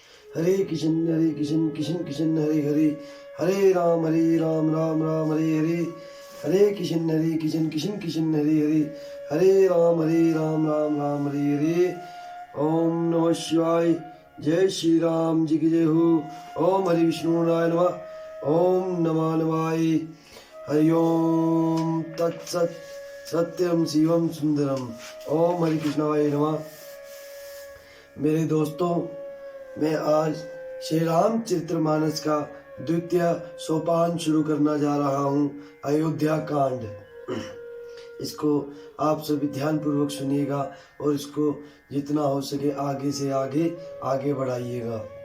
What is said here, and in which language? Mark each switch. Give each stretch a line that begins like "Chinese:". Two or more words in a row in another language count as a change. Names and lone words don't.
Sanskrit: हरे कृष्ण कृष्ण कृष्ण हरे हरे, हरे राम राम राम हरे हरे, हरे कृष्ण कृष्ण हरे हरे, हरे राम राम हरे हरे। ओम नमः शिवाय।
Hindi: जय श्री राम जी की जय हो।
Sanskrit: ओम हरि विष्णु नारायण नमः। ओम नमः नवाय। हरि ओम तत्सत। सत्यम शिवम सुंदरम। ओम हरि कृष्णाय नमः।
Hindi: मेरे दोस्तों, मैं आज श्री रामचरितमानस का द्वितीय सोपान शुरू करना जा रहा हूँ, अयोध्या कांड। इसको आप सभी ध्यान पूर्वक सुनिएगा और इसको जितना हो सके आगे से आगे बढ़ाइएगा।